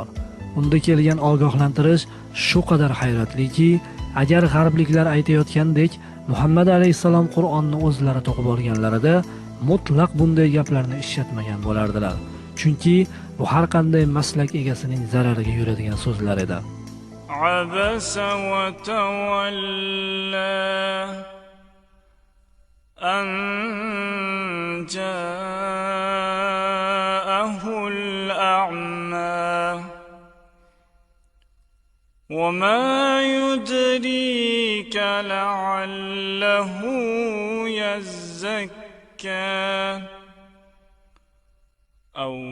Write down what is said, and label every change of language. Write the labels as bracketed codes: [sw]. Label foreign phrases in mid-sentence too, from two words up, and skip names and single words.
[uz] Unda kelgan ogohlantirish shu qadar hayratliki, agar g'arbliklar aytayotgandek Muhammad alayhisalom Qur'onni o'zlari to'qib olganlarida mutlaq bunday gaplarni ishlatmagan bo'lardilar. Chunki bu har qanday maslak egasining zarariga yuradigan so'zlar edi. [ar] عبس وتولى أن جاءه الأعمى وما يدريك لعله يزكى أو